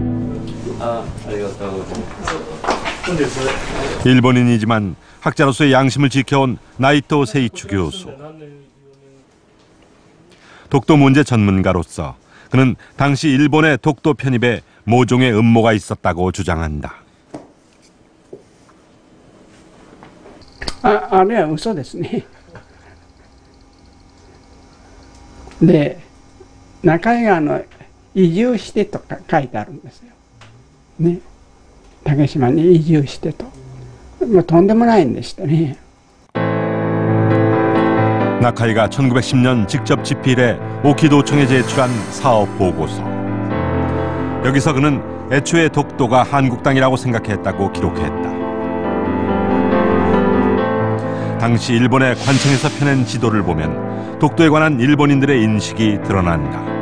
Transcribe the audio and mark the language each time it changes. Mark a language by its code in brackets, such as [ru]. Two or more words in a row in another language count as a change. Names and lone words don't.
[ko] 일본인이지만 학자로서의 양심을 지켜온 나이토 세이추 교수. 독도 문제 전문가로서 그는 당시 일본의 독도 편입에 모종의 음모가 있었다고 주장한다. [ja] あれは嘘ですね。で、中井が移住してとか書いてあるんですよ。ね。竹島に移住してと。とんでもないんでしたね。 [ko] 나카이가 1910년 직접 집필해 오키도청에 제출한 사업 보고서. 여기서 그는 애초에 독도가 한국 땅이라고 생각했다고 기록했다. 당시 일본의 관청에서 펴낸 지도를 보면 독도에 관한 일본인들의 인식이 드러난다.